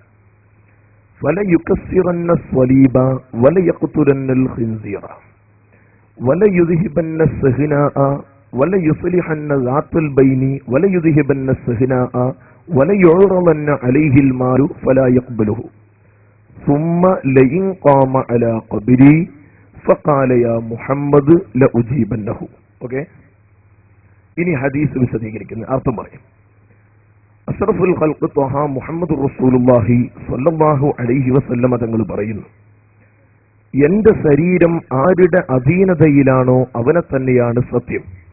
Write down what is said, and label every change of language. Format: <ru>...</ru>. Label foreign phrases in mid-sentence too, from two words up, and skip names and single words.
<ar>وليكسرن الصليب وليقتلن الخنزير وليذهبن الشحناء وليصلحن ذات البين وليذهبن الشحناء وليعرضن عليه المال فلا يقبله ثم لئن قام على قبري فقال يا محمد لأجيبنه.</ar> <ml>ഓക്കേ, ഇനി ഹദീസ് വിശദീകരിക്കുന്നു, അർത്ഥം പറയും.</ml> <ar>أشرف الخلق طه محمد رسول الله صلى الله عليه وسلم</ar> <ml>തങ്ങൾ പറയുന്നു, എന്റെ ശരീരം ആരുടെ അധീനതയിലാണോ അവനെ തന്നെയാണ് സത്യം.</ml>